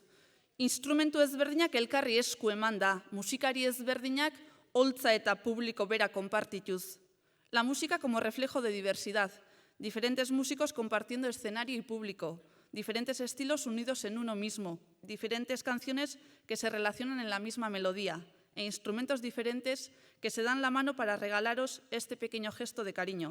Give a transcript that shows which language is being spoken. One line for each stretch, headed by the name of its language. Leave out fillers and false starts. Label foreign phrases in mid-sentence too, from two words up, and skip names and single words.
Basque: Instrumentu ezberdinak elkarri esku eman da, musikari ezberdinak holtza eta publiko bera konpartituz.
Spanish: La música como reflejo de diversidad, diferentes músicos compartiendo escenario y público, diferentes estilos unidos en uno mismo, diferentes canciones que se relacionan en la misma melodía e instrumentos diferentes que se dan la mano para regalaros este pequeño gesto de cariño.